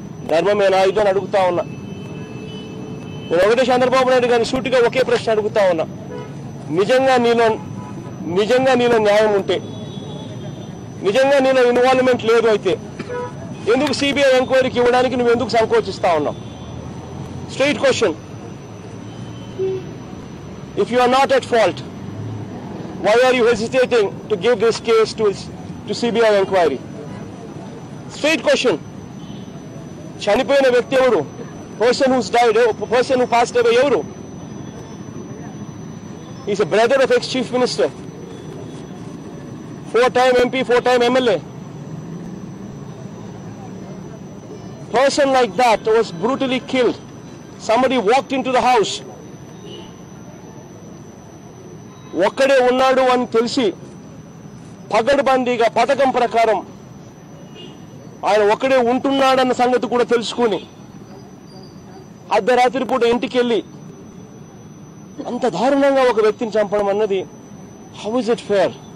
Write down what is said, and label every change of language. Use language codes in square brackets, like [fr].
[te] ధర్మమేనా ఇది అని అడుగుతా ఉన్నా. నేను ఒకటే చంద్రబాబు నాయుడు గారిని సూటిగా ఒకే ప్రశ్న అడుగుతా ఉన్నా. నిజంగా నీలో న్యాయం ఉంటే, నిజంగా నీలో ఇన్వాల్వ్మెంట్ లేదు అయితే ఎందుకు సిబిఐ ఎంక్వైరీకి ఇవ్వడానికి నువ్వు ఎందుకు సంకోచిస్తా ఉన్నావు? [en] Straight question. If you are not at fault, why are you hesitating to give this case to CBI inquiry? Straight question. [te] చనిపోయిన వ్యక్తి ఎవరు? [en] Person who's died, person who passed away [te] ఎవరు? [en] He's a brother of ex-chief minister, 4-time MP, 4-time MLA. Person like that was brutally killed. Somebody walked into the house. [te] ఒక్కడే ఉన్నాడు అని తెలిసి పగడ్బందీగా పథకం ప్రకారం ఆయన ఒక్కడే ఉంటున్నాడన్న సంగతి కూడా తెలుసుకుని అర్ధరాత్రి పూట ఇంటికి వెళ్ళి అంత దారుణంగా ఒక వ్యక్తిని చంపడం అన్నది [en] How is it fair?